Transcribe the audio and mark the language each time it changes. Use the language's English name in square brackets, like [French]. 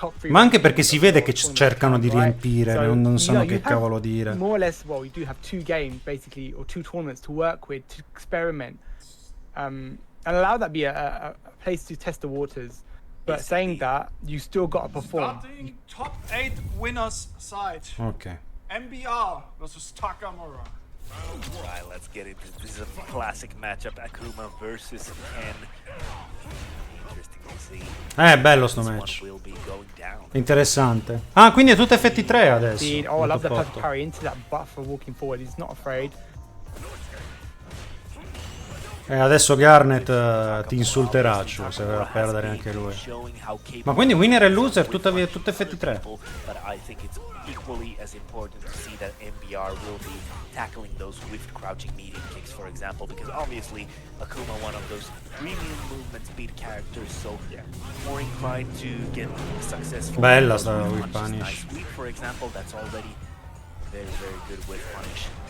[Italian] Ma anche perché si vede che cercano di riempire, non sanno che cavolo dire. [English] More or less, well, you do have 2 games basically, or 2 tournaments to work with, to experiment, and allow that be a place to test the waters. But saying that, you still got to perform. Starting top 8 winners side. Ok. MBR versus Takamura. Right, let's get into this. Is a classic matchup, Akuma versus Ken. [Italian] Bello sto match. Interessante. Ah, quindi è tutto FT3 adesso. [English] Oh, I love the perfect parry into that butt for walking forward. He's not afraid. [Italian] Adesso Garnet ti insulterà, se va a perdere anche lui. Ma quindi winner e loser tutte FT3. [English] Equally as important to see that MBR will be tackling those swift crouching medium kicks, for example, because obviously Akuma, one of those premium movement speed characters, so more inclined to get successful. [Italian] Bella sta whip punish. [English] Nice sweep, for example, that's already very good whip punish.